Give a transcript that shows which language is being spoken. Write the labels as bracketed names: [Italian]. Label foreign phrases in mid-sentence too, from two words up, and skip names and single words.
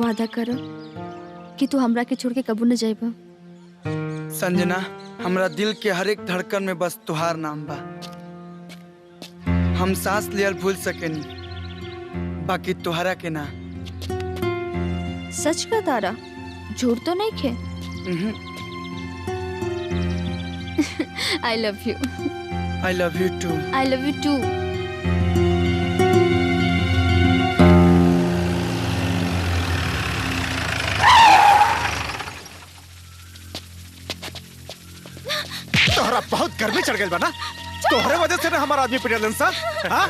[Bhojpuri] वादा करो कि तू हमरा के छोड़ के कबू न जाइबा। संजना हमरा दिल के हर एक धड़कन में बस तुहार नाम बा। हम सांस लियल भूल सकेनी बाकी तुहरा के ना। सच का तारा झूठ तो नहीं खे। [English] I love you. I love you too. I love you too. [Bhojpuri] तोहरा बहुत गर्मी चढ़ गई बा ना तोहरे वजह से ना हमारा आदमी पिटलन सा हाँ?